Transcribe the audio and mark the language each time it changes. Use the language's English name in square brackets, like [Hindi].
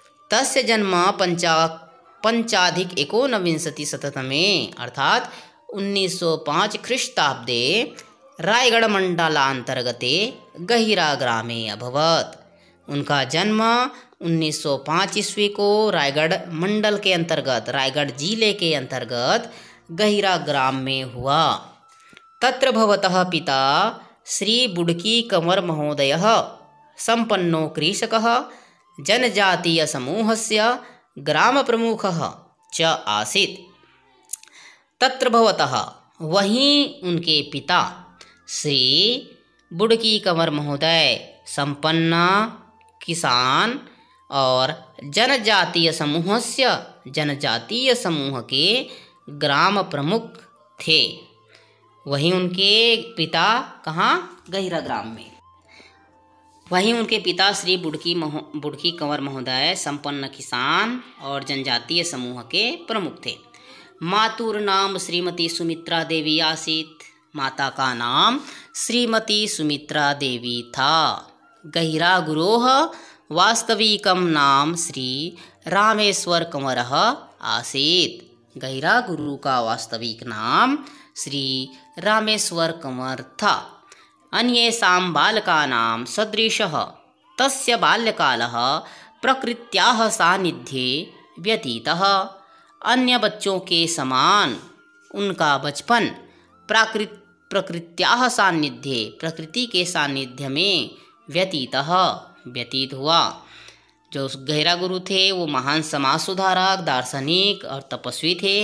[Sanskrit] तस्य जन्म पंचाधिक एकोनविंशति शततमे अर्थात 1905 ख्रीष्टाब्दे रायगढ़ मंडलांतर्गते गहिरा ग्रामे अभवत्। [Hindi] उनका जन्म 1905 ईस्वी को रायगढ़ मंडल के अंतर्गत रायगढ़ जिले के अंतर्गत गहिरा ग्राम में हुआ। [Sanskrit] तत्र भवतः पिता श्री बुडकी कंवर महोदयः संपन्नो कृषकः जनजातीय समूहस्य ग्राम प्रमुखः च आसीत्। तत्र भवतः [Hindi] वहीं उनके पिता श्री बुडकी कंवर महोदय संपन्न किसान और जनजातीय समूह के ग्राम प्रमुख थे। वहीं उनके पिता कहाँ? गहिरा ग्राम में। वहीं उनके पिता श्री बुडकी कंवर महोदय संपन्न किसान और जनजातीय समूह के प्रमुख थे। [Sanskrit] मातुर नाम श्रीमती सुमित्रा देवी आसीत्। [Hindi] माता का नाम श्रीमती सुमित्रा देवी था। [Sanskrit] गहिरा गुरोः वास्तविकं नाम श्री रामेश्वर कंवरः आसीत्। [Hindi] गहिरा गुरु का वास्तविक नाम श्री रामेश्वर कंवर था। [Sanskrit] अन्येषां बालकानां सदृशः तस्य बाल्यकालः प्रकृत्याः सान्निध्ये व्यतीतः। [Hindi] अन्य बच्चों के समान उनका बचपन [Sanskrit] प्रकृत्याः सान्निध्ये [Hindi] प्रकृति के सान्निध्य में व्यतीत हुआ। जो गहिरा गुरु थे वो महान समाज सुधारक दार्शनिक और तपस्वी थे।